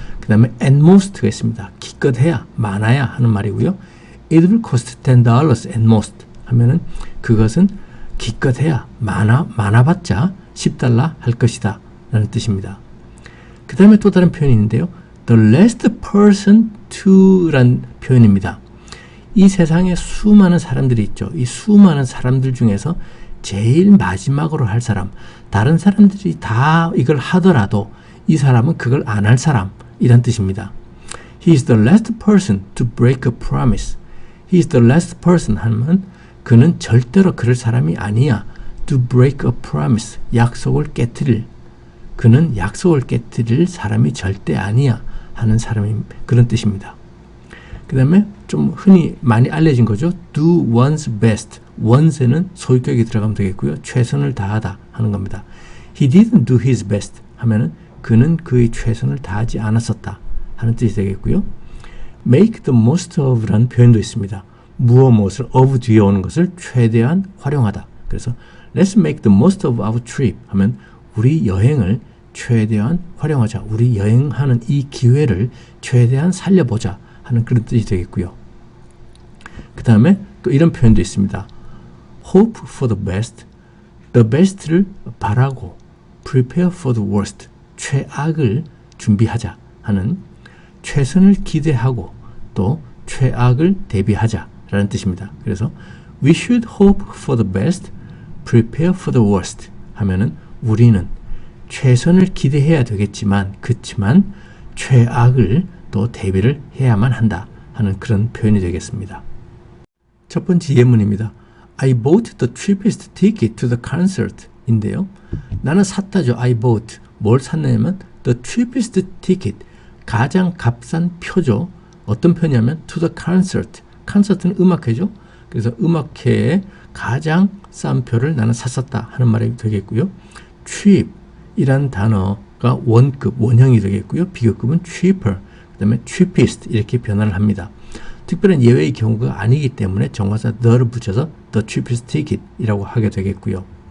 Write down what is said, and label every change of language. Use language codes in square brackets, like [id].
[ko] 그 다음에 at most가 있습니다. 기껏해야, 많아야 하는 말이고요. [en] It will cost $10 at most [ko] 하면은 그것은 기껏해야, 많아봤자 $10 할 것이다 라는 뜻입니다. 그 다음에 또 다른 표현이 있는데요. [en] The last person to [ko] 란 표현입니다. 이 세상에 수많은 사람들이 있죠. 이 수많은 사람들 중에서 제일 마지막으로 할 사람, 다른 사람들이 다 이걸 하더라도 이 사람은 그걸 안 할 사람 이란 뜻입니다. [en] He is the last person to break a promise. He is the last person [ko] 하면 그는 절대로 그럴 사람이 아니야. [en] To break a promise, [ko] 약속을 깨트릴, 그는 약속을 깨트릴 사람이 절대 아니야 하는 사람이, 그런 뜻입니다. 그 다음에 좀 흔히 많이 알려진 거죠. [en] Do one's best. [ko] one's에는 소유격이 들어가면 되겠고요. 최선을 다하다 하는 겁니다. [en] He didn't do his best [ko] 하면은 그는 그의 최선을 다하지 않았었다 하는 뜻이 되겠고요. [en] Make the most of [ko] 라는 표현도 있습니다. 무엇을 of 뒤에 오는 것을 최대한 활용하다. 그래서 [en] Let's make the most of our trip [ko] 하면 우리 여행을 최대한 활용하자. 우리 여행하는 이 기회를 최대한 살려보자 하는 그런 뜻이 되겠고요. 그 다음에 또 이런 표현도 있습니다. [en] Hope for the best, [ko] the best를 바라고, [en] prepare for the worst, [ko] 최악을 준비하자 하는, 최선을 기대하고 또 최악을 대비하자 라는 뜻입니다. 그래서 [en] We should hope for the best, prepare for the worst [ko] 하면은 우리는 최선을 기대해야 되겠지만, 그렇지만 최악을 또 대비를 해야만 한다 하는 그런 표현이 되겠습니다. 첫 번째 예문입니다. [en] I bought the cheapest ticket to the concert [ko] 인데요. 나는 샀다죠. [en] I bought. [ko] 뭘 샀냐면 [en] the cheapest ticket, [ko] 가장 값싼 표죠. 어떤 표냐면 [en] to the concert. [ko] 콘서트는 음악회죠. 그래서 음악회에 가장 싼 표를 나는 샀었다 하는 말이 되겠고요. cheap 이란 단어가 원급, 원형이 되겠고요. 비교급은 cheaper, 그 다음에 cheapest 이렇게 변화를 합니다. 특별한 예외의 경우가 아니기 때문에 정관사 the를 붙여서 [en] the cheapest ticket [ko] 이라고 하게 되겠고요.